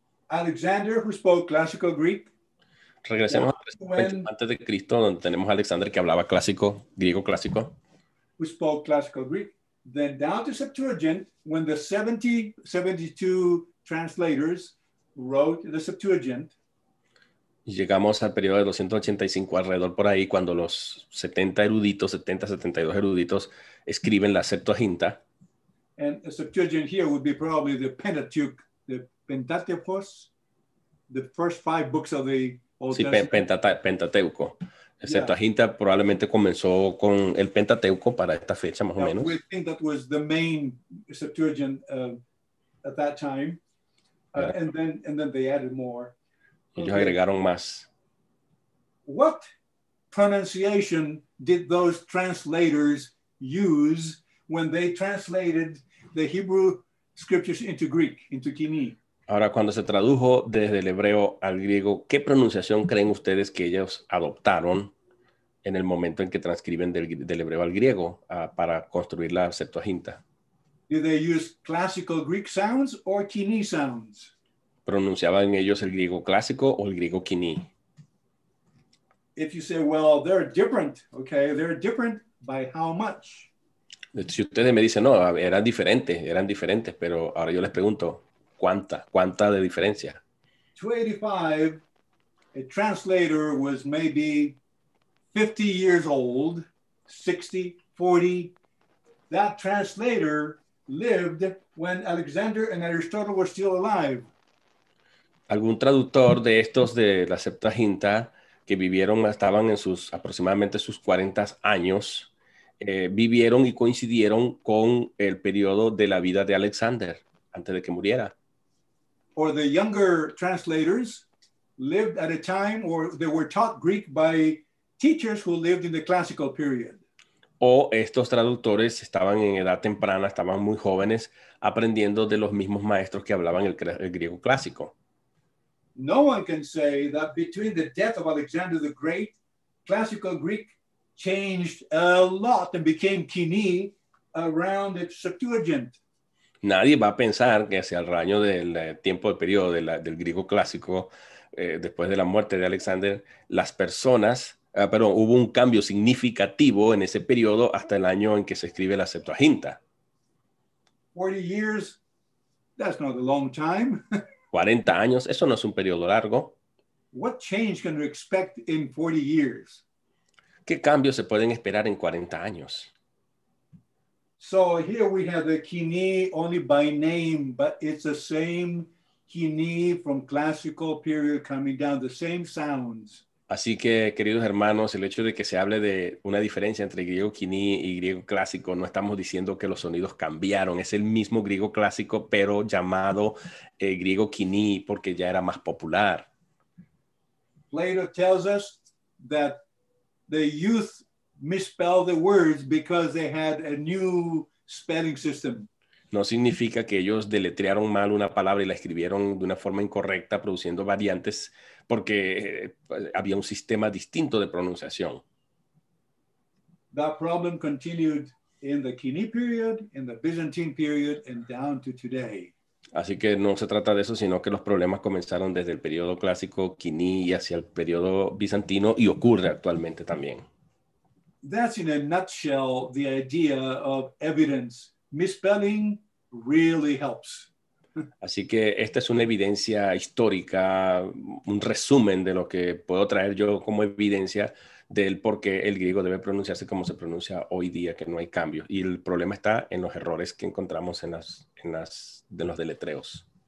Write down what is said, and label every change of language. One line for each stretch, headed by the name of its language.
English: Alexander, who spoke classical Greek.
Spanish: Regresemos antes de Cristo, donde tenemos a Alexander que hablaba clásico, griego clásico.
English: Who spoke classical Greek. Then down to Septuagint, when the 72 translators wrote the Septuagint.
Spanish: Y llegamos al periodo de 285 alrededor por ahí, cuando los 72 eruditos escriben la Septuaginta.
English: And the Septuagint here would be probably the Pentateuch, the Pentateuchos, the first 5 books of the Old Testament.
Spanish: Pentateuco. El Septuaginta probablemente comenzó con el Pentateuco para esta fecha, más o menos.
English: We think that was the main Septuagint at that time. And then they added more.
Spanish: Ellos agregaron más.
English: What pronunciation did those translators use when they translated the Hebrew scriptures into Greek, into Koiné?
Spanish: Ahora, cuando se tradujo desde el hebreo al griego, ¿qué pronunciación creen ustedes que ellos adoptaron en el momento en que transcriben del hebreo al griego para construir la Septuaginta?
English: Did they use classical Greek sounds or Koiné sounds?
Spanish: ¿Pronunciaban ellos el griego clásico o el griego Koiné?
English: If you say, well, they're different, okay, they're different by how much?
Spanish: Si ustedes me dicen, no, eran diferentes, pero ahora yo les pregunto, ¿cuánta de diferencia?
English: 285, a translator was maybe 50 years old, 60, 40. That translator lived when Alexander and Aristotle were still alive.
Spanish: Algún traductor de estos de la Septuaginta que estaban en aproximadamente sus 40 años, vivieron y coincidieron con el periodo de la vida de Alexander, antes de que muriera.
English: Or the younger translators lived at a time or they were taught Greek by teachers who lived in the classical period.
Spanish: O estos traductores estaban en edad temprana, estaban muy jóvenes, aprendiendo de los mismos maestros que hablaban el griego clásico.
English: No one can say that between the death of Alexander the Great, classical Greek changed a lot and became Koiné around the Septuagint.
Spanish: Nadie va a pensar que hacia el año del tiempo del periodo del griego clásico, después de la muerte de Alexander, hubo un cambio significativo en ese periodo hasta el año en que se escribe la Septuaginta.
English: 40 years, that's not a long time.
Spanish: 40 años, eso no es un periodo largo.
English: What change can we expect in 40 years?
Spanish: ¿Qué cambios se pueden esperar en 40 años?
English: So here we have the Koiné only by name, but it's the same Koiné from classical period coming down, the same sounds.
Spanish: Así que, queridos hermanos, el hecho de que se hable de una diferencia entre griego Koiné y griego clásico, no estamos diciendo que los sonidos cambiaron. Es el mismo griego clásico, pero llamado griego Koiné porque ya era más popular.
English: Plato tells us that the youth misspell the words because they had a new spelling system.
Spanish: No significa que ellos deletrearon mal una palabra y la escribieron de una forma incorrecta, produciendo variantes, porque había un sistema distinto de pronunciación.
English: That problem continued in the Koiné period, in the Byzantine period, and down to today.
Spanish: Así que no se trata de eso, sino que los problemas comenzaron desde el periodo clásico Koiné y hacia el periodo bizantino, y ocurre actualmente también.
English: That's in a nutshell the idea of evidence. Misspelling really helps.
Spanish: Así que esta es una evidencia histórica, un resumen de lo que puedo traer yo como evidencia del por qué el griego debe pronunciarse como se pronuncia hoy día, que no hay cambios. Y el problema está en los errores que encontramos en los deletreos.